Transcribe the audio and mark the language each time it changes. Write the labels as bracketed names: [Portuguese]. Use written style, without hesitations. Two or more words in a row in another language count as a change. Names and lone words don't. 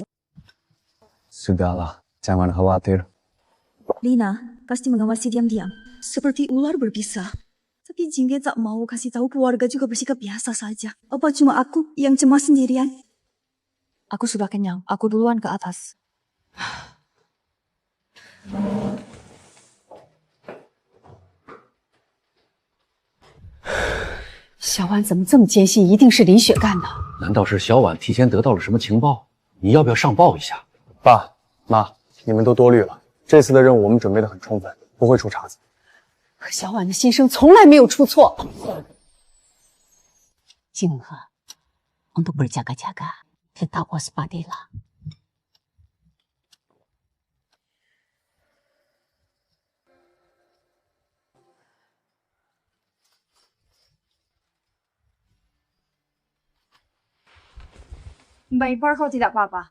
[Indonesian] Sudahlah, jangan khawatir. Lina pasti mengawasi diam-diam. Seperti ular berbisa. Tapi Jingge tak mau kasih tahu keluarga juga bersikap biasa saja. Apa cuma aku yang cemas sendirian? Aku sudah kenyang. Aku duluan ke atas. [Chinese] 小婉怎么这么坚信一定是林雪干的？难道是小婉提前得到了什么情报？你要不要上报一下？爸妈，你们都多虑了。这次的任务我们准备得很充分，不会出岔子。可小婉的心声从来没有出错。 [Indonesian] Jinghe, untuk berjaga-jaga, tetap waspadalah. Mbak Ipar, kau tidak apa-apa?